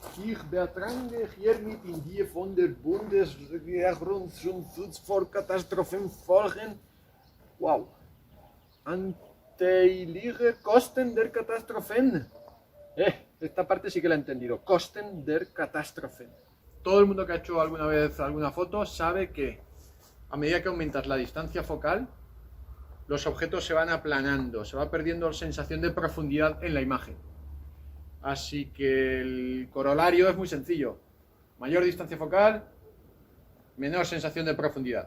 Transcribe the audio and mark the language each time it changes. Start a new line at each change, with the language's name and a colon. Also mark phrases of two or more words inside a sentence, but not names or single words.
German: zich beatrange hier niet in die van der Bundesregierung zum Schutz vor Katastrophen folgen. Wow. Anteilige Kosten der Katastrophen.
Spanish: Esta parte sí que la he entendido.
German: Kosten der Katastrophen.
Spanish: Todo el mundo que ha hecho alguna vez alguna foto sabe que a medida que aumentas la distancia focal, los objetos se van aplanando, se va perdiendo la sensación de profundidad en la imagen. Así que el corolario es muy sencillo. Mayor distancia focal, menor sensación de profundidad.